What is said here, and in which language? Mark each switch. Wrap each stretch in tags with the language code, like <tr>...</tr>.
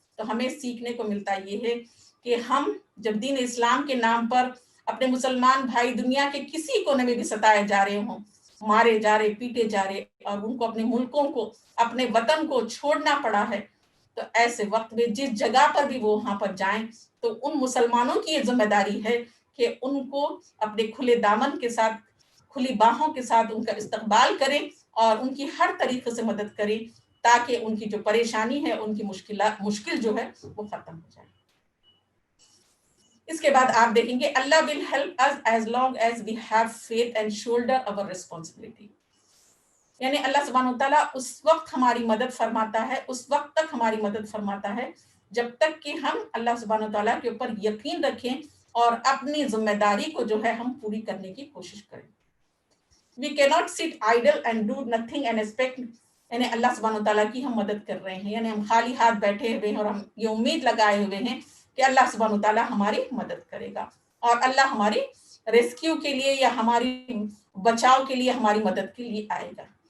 <ur>تو ہمیں سیکھنے کو ملتا یہ ہے کہ ہم جب دین اسلام کے نام پر اپنے مسلمان بھائی دنیا کے کسی کونے میں بھی ستائے جا رہے ہوں، مارے جا رہے، پیٹے جا رہے، اور ان کو اپنے ملکوں کو، اپنے وطن کو چھوڑنا پڑا ہے، تو ایسے وقت میں جس جگہ پر بھی وہ وہاں پر جائیں، تو ان مسلمانوں کی یہ ذمہ داری ہے کہ ان کو اپنے کھلے دامن کے ساتھ، کھلی باہوں کے ساتھ ان کا استقبال کریں، اور ان کی ہر طریقے سے مدد کریں، تاکہ ان کی جو پریشانی ہے، ان کی مشکل جو ہے وہ ختم ہو جائے. اس کے بعد آپ دیکھیں گے</ur> <en>Allah will help us as long as we have faith and shoulder our responsibility.</en> <ur>یعنی اللہ سبحانہ وتعالیٰ اس وقت ہماری مدد فرماتا ہے، اس وقت تک ہماری مدد فرماتا ہے جب تک کہ ہم اللہ سبحانہ وتعالیٰ کے اوپر یقین رکھیں اور اپنی ذمہ داری کو جو ہے ہم پوری کرنے کی کوشش کریں.</ur> <en>We cannot sit idle and do nothing and expect،</en> <ur>یعنی اللہ سبحانہ وتعالیٰ کی ہم مدد کر رہے ہیں، یعنی ہم خالی ہاتھ بیٹھے ہوئے ہیں اور ہم یہ امید لگائے ہوئے ہیں کہ اللہ سبحانہ وتعالیٰ ہماری مدد کرے گا، اور اللہ ہماری ریسکیو کے لیے یا ہماری بچاؤ کے لیے، ہماری مدد کے لیے آئے گا.</ur>